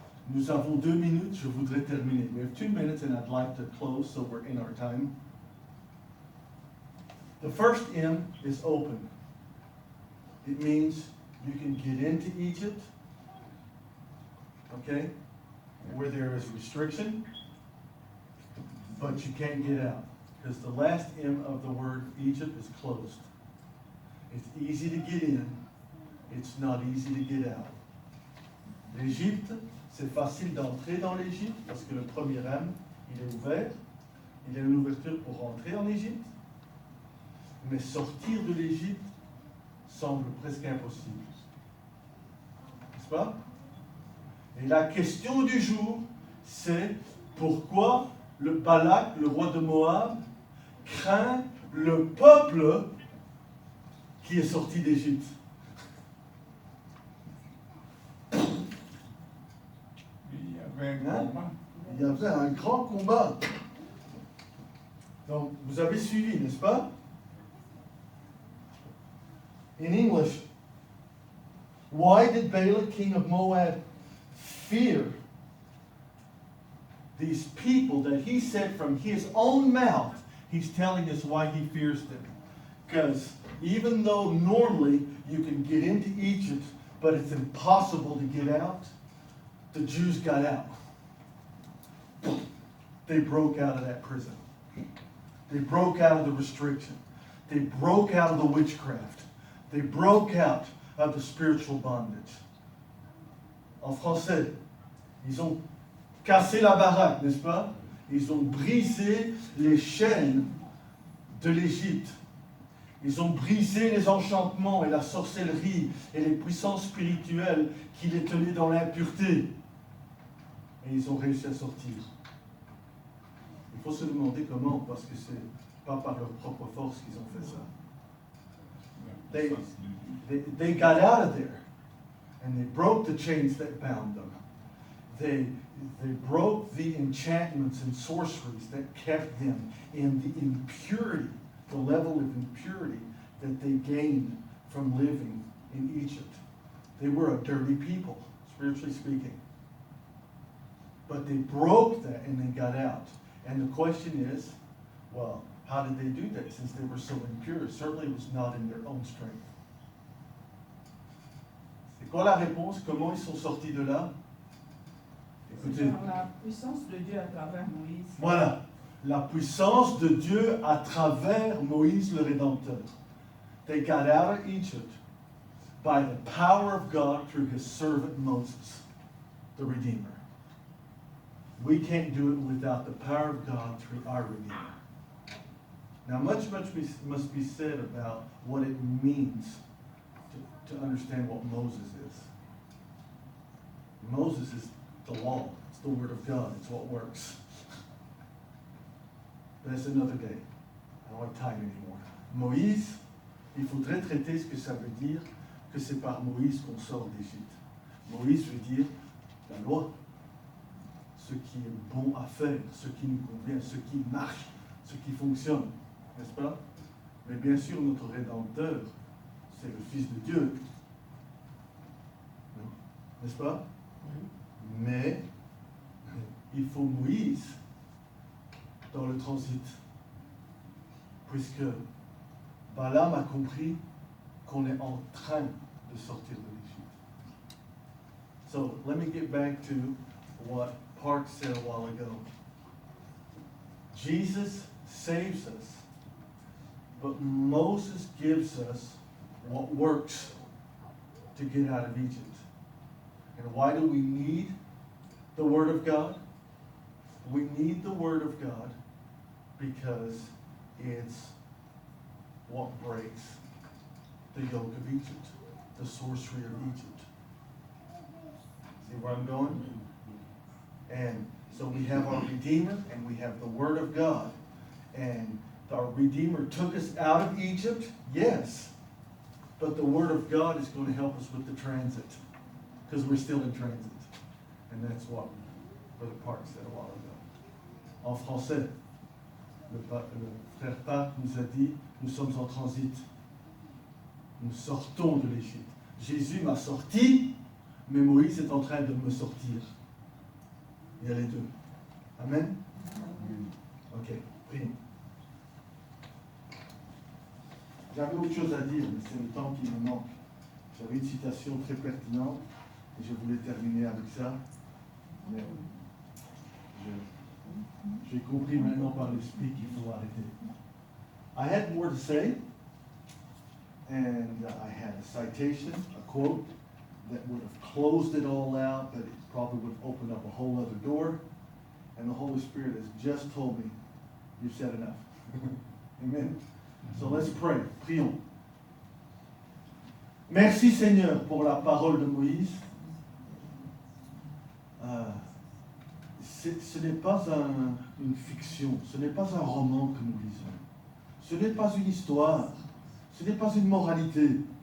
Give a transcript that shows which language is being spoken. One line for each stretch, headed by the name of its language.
French: Nous avons 2 minutes, je voudrais terminer.
English: We have 2 minutes and I'd like to close so we're in our time. The first M is open. It means you can get into Egypt, okay, where there is restriction, but you can't get out. Because the last M of the word Egypt is closed. It's easy to get in, it's not easy to get out.
French: L'Égypte, c'est facile d'entrer dans l'Égypte parce que le premier âme, il est ouvert. Il y a une ouverture pour rentrer en Égypte. Mais sortir de l'Égypte semble presque impossible. N'est-ce pas? Et la question du jour, c'est pourquoi le Balak, le roi de Moab, craint le peuple qui est sorti d'Égypte. Il y avait un grand combat. Donc, vous avez suivi, n'est-ce pas?
English: In English, why did Balak, king of Moab, fear these people that he said from his own mouth? He's telling us why he fears them. Because even though normally you can get into Egypt, but it's impossible to get out, the Jews got out. They broke out of that prison. They broke out of the restriction. They broke out of the witchcraft. They broke out of the spiritual bondage.
French: En français, ils ont cassé la baraque, n'est-ce pas? Ils ont brisé les chaînes de l'Égypte. Ils ont brisé les enchantements et la sorcellerie et les puissances spirituelles qui les tenaient dans l'impureté. Et ils ont réussi à sortir. Il faut se demander comment, parce que c'est pas par leur propre force qu'ils ont fait ça. La puissance de Dieu.
English: They got out of there and they broke the chains that bound them. They broke the enchantments and sorceries that kept them in the impurity, the level of impurity that they gained from living in Egypt. They were a dirty people, spiritually speaking. But they broke that and they got out. And the question is, well, how did they do that since they were so impure? Certainly it was not in their own strength.
French: C'est quoi la réponse? Comment ils sont sortis de là? Écoutez, Par la puissance de Dieu à travers Moïse. voilà, la puissance de Dieu à travers Moïse le Rédempteur.
English: They got out of Egypt by the power of God through his servant Moses, the Redeemer. We can't do it without the power of God through our Redeemer. Now, much must be said about what it means to understand what Moses is. Moses is the law. It's the Word of God. It's what works. That's another day. I don't have time anymore.
French: Moïse, il faudrait traiter ce que ça veut dire que c'est par Moïse qu'on sort d'Égypte. Moïse veut dire la loi. Ce qui est bon à faire, ce qui nous convient, ce qui marche, ce qui fonctionne. N'est-ce pas? Mais bien sûr, notre Rédempteur, c'est le Fils de Dieu. N'est-ce pas? Mais il faut Moïse dans le transit. Puisque Balaam a compris qu'on est en train de sortir de l'Égypte.
English: So, let me get back to what Park said a while ago. Jesus saves us, but Moses gives us what works to get out of Egypt. And why do we need the Word of God? We need the Word of God because it's what breaks the yoke of Egypt, the sorcery of Egypt. See where I'm going? And so we have our Redeemer and we have the Word of God. And our Redeemer took us out of Egypt, yes. But the Word of God is going to help us with the transit because we're still in transit. And that's what Brother Park said a while ago.
French: En français, le frère Park nous a dit, nous sommes en transit. Nous sortons de l'Égypte. Jésus m'a sorti, mais Moïse est en train de me sortir. Il y a les deux. Amen? Ok, prions. J'avais autre chose à dire, mais c'est le temps qui me manque. J'avais une citation très pertinente et je voulais terminer avec ça. Mais j'ai compris maintenant par l'esprit qu'il faut arrêter.
English: I had more to say, and I had a citation, a quote, that would have closed it all out, but it probably would have opened up a whole other door. And the Holy Spirit has just told me, you've said enough. Amen. So let's pray.
French: Prions. Merci Seigneur pour la parole de Moïse. Ce n'est pas une fiction, ce n'est pas un roman que nous lisons. Ce n'est pas une histoire, ce n'est pas une moralité.